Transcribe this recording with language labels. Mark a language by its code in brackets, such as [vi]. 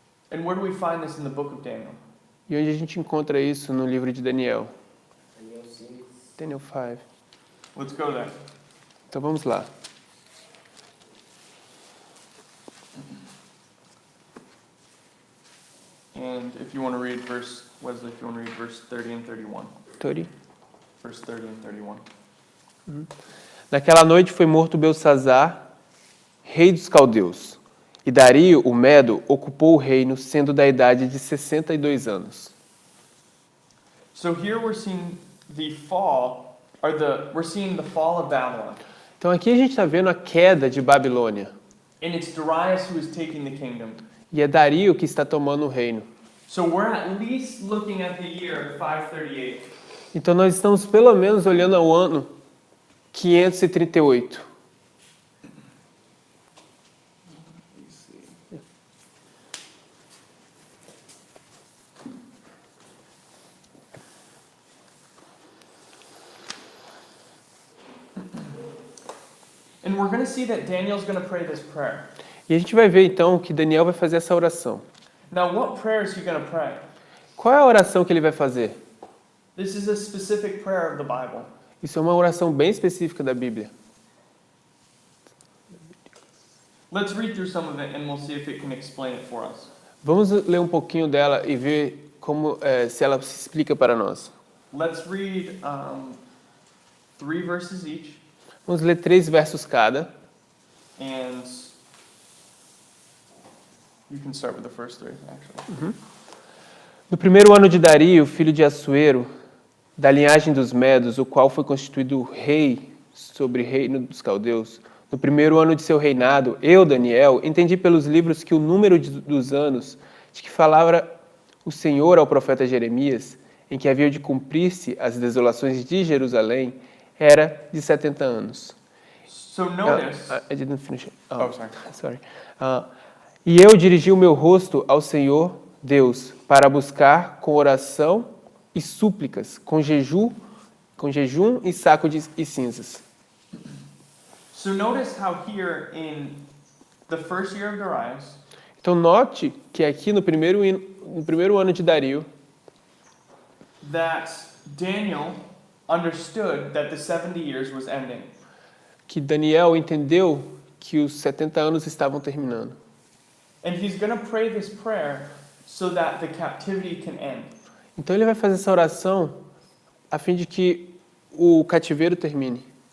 [en] And where do we find this in the book of Daniel? [pt] E onde a gente encontra isso no livro de Daniel? [en] Daniel 5. Let's go there. [pt] Então vamos lá. [en] And if you want to read verse 30 and 31. 30. Verse 30 and 31. [pt] Naquela noite foi morto Belsazar, rei dos caldeus, e Dario, o Medo, ocupou o reino, sendo da idade de 62 anos. [en] So here we're seeing the fall of Babylon. [pt] Então aqui a gente está vendo a queda de Babilônia. [en] And it's Darius who is taking the kingdom. [pt] E é Dario que está tomando o reino. [en] So we're at least looking at the year 538. [pt] Então nós estamos pelo menos olhando ao ano 538. [en] And we're going to see that Daniel's going to pray this prayer. [pt] E a gente vai ver então que Daniel vai fazer essa oração. [en] Now, what prayer is he going to pray? [pt] Qual é a oração que ele vai fazer? [en] This is a specific prayer of the Bible. [pt] Isso é uma oração bem específica da Bíblia. [en] Let's read through some of it and we'll see if it can explain it for us. [pt] Vamos ler um pouquinho dela e ver como se ela se explica para nós. [en] Let's read 3 verses each. [pt] Vamos ler 3 versos cada. [en] And You can start with the first three, actually. [pt] No primeiro ano de Dario, filho de Assuero, da linhagem dos Medos, o qual foi constituído rei sobre o reino dos caldeus, no primeiro ano de seu reinado, eu, Daniel, entendi pelos livros que o número dos anos de que falava o Senhor ao profeta Jeremias, em que havia de cumprir-se as desolações de Jerusalém, era de 70 anos. [en] So notice. I didn't finish it. Oh, sorry. Sorry. [pt] E eu dirigi o meu rosto ao Senhor Deus para buscar com oração e súplicas, com jejum e saco e cinzas. [en] So notice how here in the first year of Darius, [pt] Então note que aqui no primeiro ano de Dario, [en] that Daniel understood that the 70 years was ending. [pt] que Daniel entendeu que os 70 anos estavam terminando. [en] And he's going to pray this prayer so that the captivity can end. [pt] Então ele vai fazer essa oração a fim de que o cativeiro termine.